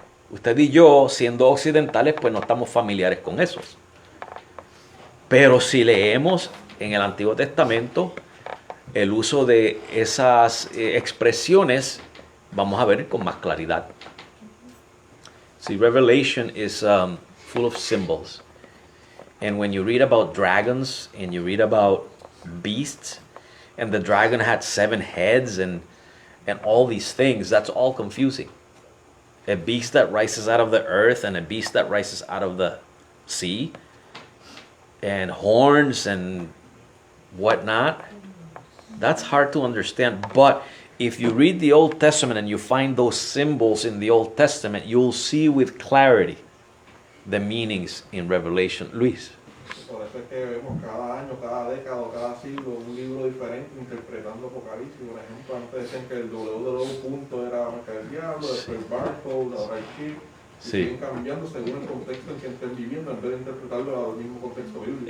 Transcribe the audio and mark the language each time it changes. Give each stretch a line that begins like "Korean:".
Spanish: Usted y yo, siendo occidentales, pues no estamos familiares con esos. Pero si leemos en el Antiguo Testamento el uso de esas expresiones, vamos a ver con más claridad.
English: See, Revelation is full of symbols. And when you read about dragons and you read about beasts, and the dragon had 7 heads and all these things, that's all confusing. A beast that rises out of the earth and a beast that rises out of the sea, and horns and whatnot, that's hard to understand. But if you read the Old Testament and you find those symbols in the Old Testament, you'll see with clarity the meanings in Revelation. Luis.
Spanish: Por eso es que vemos cada año, cada década, cada siglo un libro diferente interpretando Apocalipsis. Por ejemplo, antes decían que el www. Era marca del diablo, después el barcode, ahora el chip. Y siguen cambiando según el contexto en que estén viviendo, en vez de interpretarlo al mismo contexto bíblico.